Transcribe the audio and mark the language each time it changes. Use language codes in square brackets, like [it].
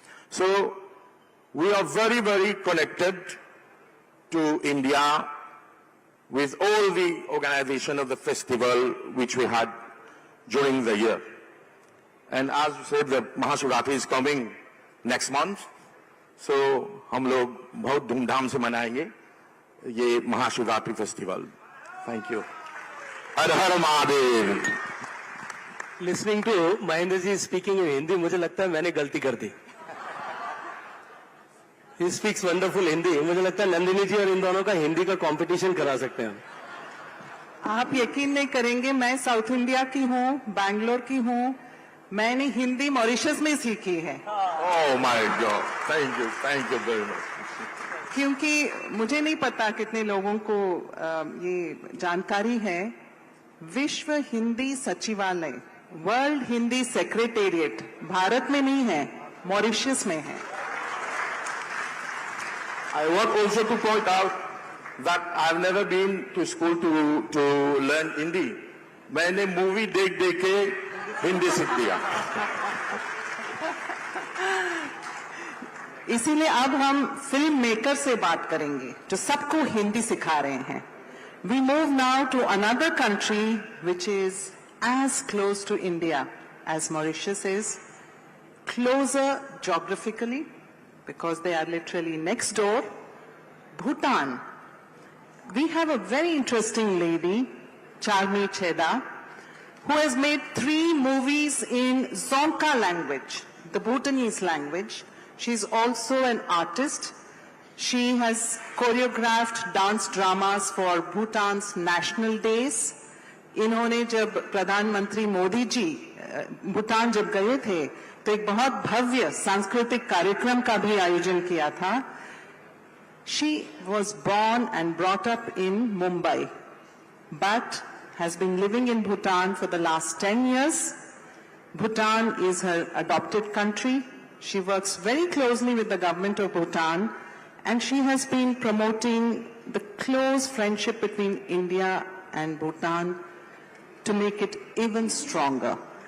[en] So we are very, very connected to India with all the organization of the festival which we had during the year. And as you said, the Mahashivratri is coming next month. [hi] So हम लोग बहुत धूमधाम से मनाएंगे ये Mahashivratri festival. [en] Thank you. [hi] हर हर Mahadev. [en] Listening to Mahendra ji speaking in Hindi, [hi] मुझे लगता है मैंने गलती कर दी. [en] He speaks wonderful Hindi. [hi] मुझे लगता है नंदिनी जी और इन दोनों का हिंदी का कंपटीशन करा सकते हैं. आप यकीन नहीं करेंगे, मैं साउथ इंडिया की हूँ, बैंगलोर की हूँ. मैंने हिंदी मॉरिशस में सीखी है. [en] Oh my God! Thank you very much. [hi] क्योंकि मुझे नहीं पता कितने लोगों को ये जानकारी है. विश्व हिंदी सचिवालय, वर्ल्ड हिंदी सेक्रेटेरिएट भारत में नहीं है, मॉरिशस में है. [en] I want also to point out that I've never been to school to learn Hindi. [hi] मैंने मूवी देख के हिंदी सीख लिया. इसीलिए अब हम फिल्म मेकर से बात करेंगे जो सबको हिंदी सिखा रहे हैं. [en] We move now to another country which is as close to India as Mauritius is, closer geographically because they are literally next door, Bhutan. We have a very interesting lady, Charmi Cheda, who has made 3 movies in Dzongkha language, the Bhutanese language. She's also an artist. She has choreographed dance dramas for Bhutan's national days. [hi] इन्होंने जब प्रधानमंत्री मोदी जी भूटान जब गए थे तो एक बहुत भव्य सांस्कृतिक कार्यक्रम का भी आयोजन किया था. [en] She was born and brought up in Mumbai, but has been living in Bhutan for the last 10 years. Bhutan is her adopted country. She works very closely with the government of Bhutan, and she has been promoting the close friendship between India and Bhutan to make it even stronger.